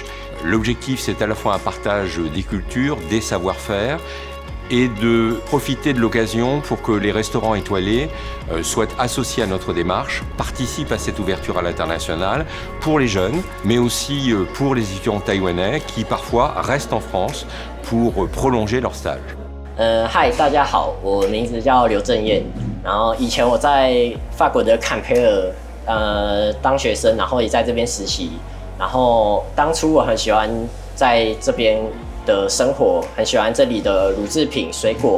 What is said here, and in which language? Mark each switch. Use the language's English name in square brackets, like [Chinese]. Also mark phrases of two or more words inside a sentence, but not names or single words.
[French] L'objectif, c'est à la fois un partage des cultures, des savoir-faire et de profiter de l'occasion pour que les restaurants étoilés soient associés à notre démarche, participent à cette ouverture à l'international pour les jeunes, mais aussi pour les étudiants taïwanais qui parfois restent en France pour prolonger leur stage. [Chinese] Hi， 大家好，我名字叫刘正彦，然后以前我在法国的坎培尔当学生，然后也在这边实习。然后当初我很喜欢在这边的生活，很喜欢这里的乳制品、水果。